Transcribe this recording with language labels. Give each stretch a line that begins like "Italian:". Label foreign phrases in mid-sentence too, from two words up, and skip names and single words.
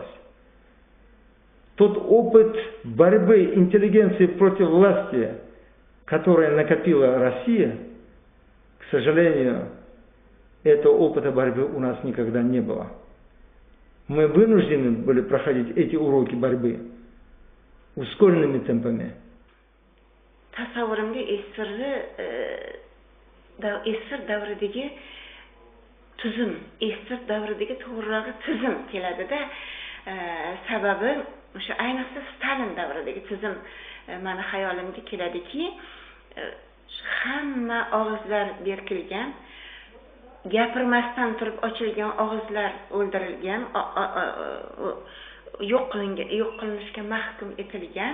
Russian: Тот опыт борьбы интеллигенции против власти, который накопила Россия, к сожалению, этого опыта борьбы у нас никогда не было. Мы вынуждены были проходить эти уроки борьбы ускоренными темпами.
Uzbek: Tasavvurimga esir davridagi tuzum, esir davridagi to'g'rirog'i tuzum keladida. Sababi o'sha ayniqsa Stalin davridagi tuzum meni xayolimga keladiki, hamma og'izlar berkilgan, gapirmasdan turib ochilgan og'izlar o'ldirilgan, yo'q qilinishga mahkum etilgan.